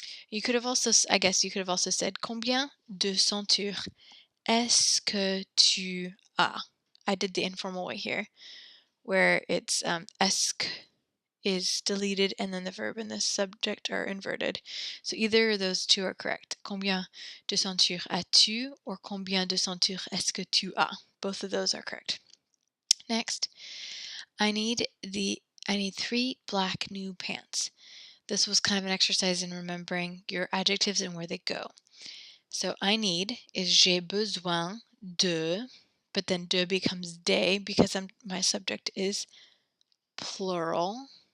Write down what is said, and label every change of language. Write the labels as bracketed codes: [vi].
[en] You could have also, I guess you could have also said, combien de ceintures est-ce que tu as? I did the informal way here, where it's est-ce que is deleted and then the verb and the subject are inverted. So either of those two are correct. [fr] Combien de ceintures as-tu or combien de ceintures est-ce que tu as? [en] Both of those are correct. Next, I need 3 black new pants. This was kind of an exercise in remembering your adjectives and where they go. So I need is j'ai besoin de, but then de becomes des because my subject is plural.